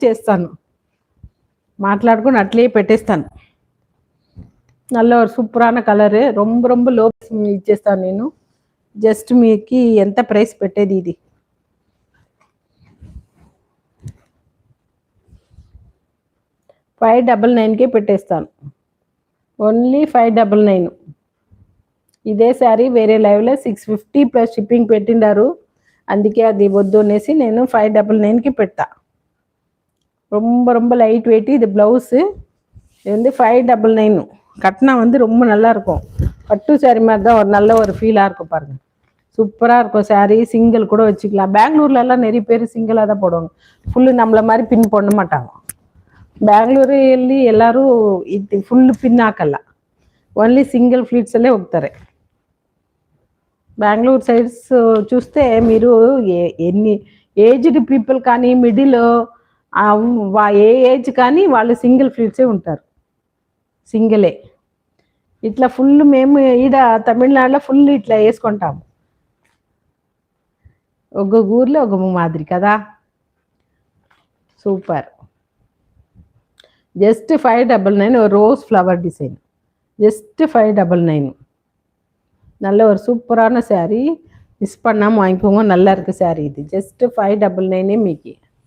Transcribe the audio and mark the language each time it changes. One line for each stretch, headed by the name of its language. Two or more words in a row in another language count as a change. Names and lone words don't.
Telugu: చేస్తాను, మాట్లాడుకుని అట్లే పెట్టేస్తాను.
Tamil: நல்ல ஒரு சூப்பரான கலரு, ரொம்ப ரொம்ப
Telugu: లో ఇచ్చేస్తాను నేను. జస్ట్ మీకు ఎంత ప్రైస్ పెట్టేది ఇది? 599కే పెట్టేస్తాను, ఓన్లీ 599. ఇదే శారీ వేరే లైవ్లో 650
English: plus shipping
Telugu: పెట్టిండారు, అందుకే అది వద్దు అనేసి నేను 599కి పెట్టా.
Tamil: ரொம்ப ரொம்ப
English: light weight.
Tamil: இது ப்ளவுஸு, இது வந்து 599. கட்டினா வந்து ரொம்ப நல்லா இருக்கும், பட்டு சாரி மாதிரி தான், ஒரு நல்ல ஒரு ஃபீலாக இருக்கும் பாருங்கள். சூப்பராக இருக்கும் சாரீ. சிங்கிள் கூட வச்சுக்கலாம். பெங்களூர்லலாம் நிறைய பேர் சிங்கிளாக தான் போடுவாங்க, ஃபுல்லு நம்மளை மாதிரி பின் பண்ண மாட்டாங்க.
Kannada: ಬ್ಯಾಂಗ್ಳೂರಲ್ಲಿ ಎಲ್ಲರೂ ಇದು
English: full pin
Kannada: ಹಾಕಲ್ಲ,
Telugu: ఓన్లీ సింగిల్ ఫ్లీట్స్లే ಹೋಗ್ತಾರೆ. బెంగళూరు సైడ్స్ చూస్తే మీరు ఎన్ని
English: aged people
Telugu: కానీ
English: middle a age
Telugu: కానీ వాళ్ళు సింగిల్ ఫ్లీట్సే ఉంటారు, సింగిలే. ఇట్లా ఫుల్ మేము ఈడ తమిళనాడులో ఫుల్ ఇట్లా వేసుకుంటాము. ఒక్కొక్క ఊర్లో ఒక్కొక్క మాదిరి కదా. సూపర్.
Tamil: ஜஸ்ட்டு 599, ஒரு
English: rose flower design,
Tamil: ஜஸ்ட்டு 599. நல்ல ஒரு சூப்பரான శారీ, மிஸ் பண்ணாமல் வாங்கிக்கோங்க, நல்லா இருக்குது శారీ. இது ஜஸ்ட்டு 599 మీకు.